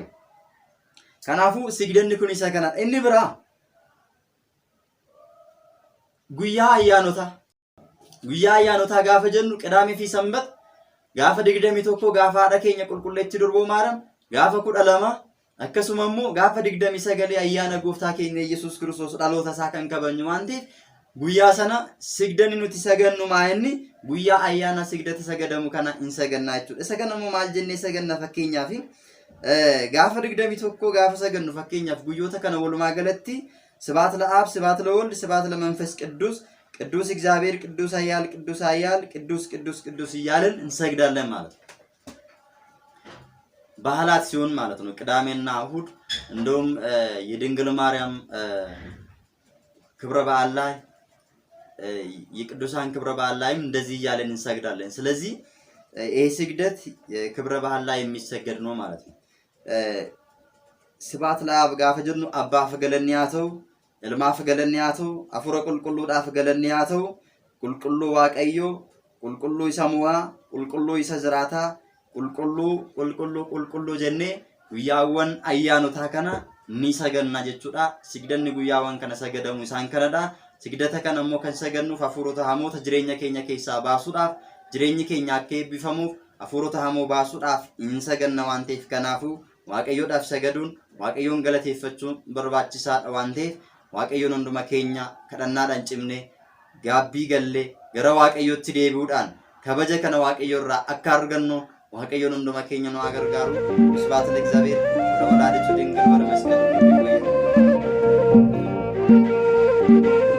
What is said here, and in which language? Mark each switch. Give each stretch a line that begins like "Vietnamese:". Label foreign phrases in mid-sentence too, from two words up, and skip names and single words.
Oromo: Kanaafuu sigdanni kun isa kana. Inni biraa guyyaa ayyaanotaa gaafa jennu Qidaamee fi Sanbata gaafa 21 gaafa haadha keenya qulqulleetti durboo Maariyaam gaafa 12 akkasuma immoo gaafa 29 ayyaana gooftaa keenya Yesuus Kiristoos dhaloota isaa kan kabajnu waan ta'eef guyyaa sana sigdanni nuti sagannu inni guyyaa ayyaana sigdata sagadamu kana hin sagannaa jechuudha. Isa kana immoo maal jennee saganna fakkeenyaaf gaafa 21 gaafa sagannu fakkeenyaaf guyyoota kana walumaa galatti
Geez: ስብሐት ለአብ ስብሐት ለወልድ ስብሐት ለመንፈስ ቅዱስ ቅዱስ እግዚአብሔር ቅዱስ ኃያል ቅዱስ
Amharic: እያልን እንሰግዳለን ማለት ነው። ባህላት ሲሆን ማለት ነው። ቅዳሜና እሁድ እንደውም የድንግል ማርያም ክብረ በዓል ላይ የቅዱሳን ክብረ በዓል ላይም እንደዚህ እያልን እንሰግዳለን። ስለዚህ ይሄ ስግደት ክብረ በዓል ላይ የሚሰገድ ነው ማለት ነው።
Geez: ስብሐት ለአብ
Oromo: gaafa jennu abbaa fagalanniyaatu ilma fagalanniyaatu afura qulqulluudhaaf galanniyaatu qulqulluu waaqayyo qulqulluu isa mu'aa qulqulluu isa jiraataa qulqulluu jennee guyyaawwan ayyaanotaa kana ni saganna jechuudha. Sigdanni guyyaawwan kana sagadamu isaan kanadha. Sigdata kana immoo kan sagannuuf hafuurota hamoota jireenya keenya keessaa baasuudhaaf jireenyi keenya akka eebbifamuuf hafuurota hamoo baasuudhaaf hin saganna waan ta'eef kanaafuu waaqayyoodhaaf sagaduun waaqayyoon galateeffachuun barbaachisaadha waan ta'eef waaqayyoon hunduma keenya kadhannaadhaan cimne gaabbii gallee gara waaqayyootti deebi'uudhaan kabaja kana waaqayyo irraa akka argannu waaqayyoon hunduma keenya nu gargaaru.
Geez: ስብሐት ለእግዚአብሔር ወለወላዲቱ ድንግል ወለመስቀሉ ክቡር።